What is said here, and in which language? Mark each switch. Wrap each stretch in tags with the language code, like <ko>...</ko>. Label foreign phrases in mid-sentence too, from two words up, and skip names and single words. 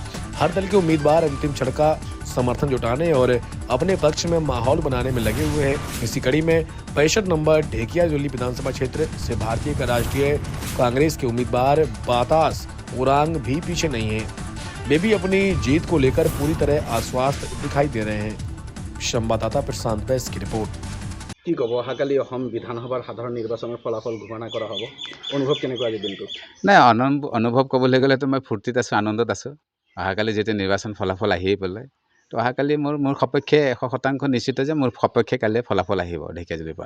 <hi>हर दल के उम्मीदवार अंतिम क्षण का समर्थन जुटाने और अपने पक्ष में माहौल बनाने में लगे हुए हैं। इसी कड़ी में 65 नंबर ढेकियाजुली विधानसभा क्षेत्र से भारतीय का राष्ट्रीय कांग्रेस के उम्मीदवार बातास उरांग भी पीछे नहीं है। वे भी अपनी जीत को लेकर पूरी तरह आश्वस्त दिखाई दे रहे हैं।</hi> <as>সংবাদদাতা প্রশান্ত বেশ</as> <hi>की रिपोर्ट।</hi> <as>কি ক'ব অহাকালি অসম বিধানসভাৰ সাধাৰণ নিৰ্বাচনৰ ফলাফল ঘোষণা কৰা হ'ব, অনুভৱ কেনেকুৱা আজি দিনটোত? নাই অনুভৱ ক'বলৈ গ'লেতো মই ফূৰ্তিত আছোঁ, আনন্দত আছোঁ। অহাকালি যেতিয়া নিৰ্বাচন ফলাফল আহিয়ে পেলাই তো অহাকালি মোৰ সপক্ষে 100% নিশ্চিত যে মোৰ সপক্ষে কালি ফলাফল আহিব ঢেকিয়াজুলিৰ পৰা।</as>